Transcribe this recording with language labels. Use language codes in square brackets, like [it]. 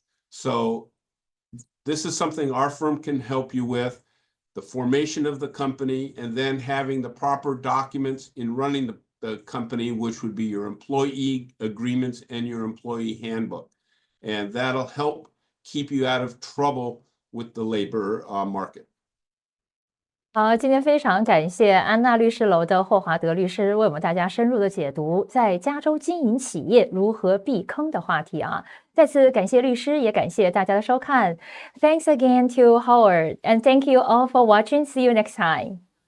[en] So this is something our firm can help you with, the formation of the company, and then having the proper documents in running the company, which would be your employee agreements and your employee handbook. And that'll help keep you out of trouble with the labor market. [zh] 好，今天非常感谢安娜律师楼的霍华德律师为我们大家深入的解读在加州经营企业如何避坑的话题啊。再次感谢律师，也感谢大家的收看。 [en] Thanks again to Howard, and thank you all for watching. See you next time.